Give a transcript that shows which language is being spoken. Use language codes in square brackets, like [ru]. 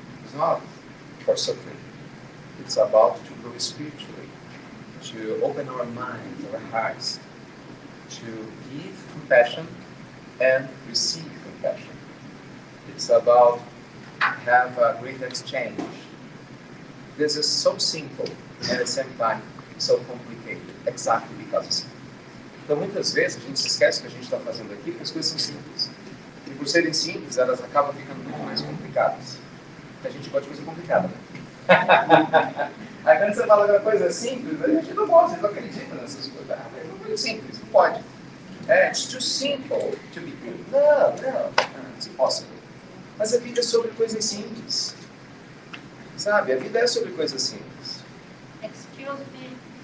[en] It's not for suffering. It's about to grow spiritually, to open our minds, our hearts, to give compassion and receive compassion. It's about have a great exchange. This is so simple and at the same time so complicated, exactly because it's simple. [pt] Então muitas vezes a gente se esquece que a gente está fazendo aqui porque as coisas são simples. E por serem simples, elas acabam ficando muito mais complicadas. Porque a gente gosta de coisa complicada, né? Aí quando você fala de uma coisa simples, a gente não gosta, a gente não acredita nessas coisas. Ah, mas é uma coisa simples, não pode. [en] It's too simple to be good. Não, it's impossible. [pt] Mas a vida é sobre coisas simples. Sabe, a vida é sobre coisas simples. [en] Excuse me.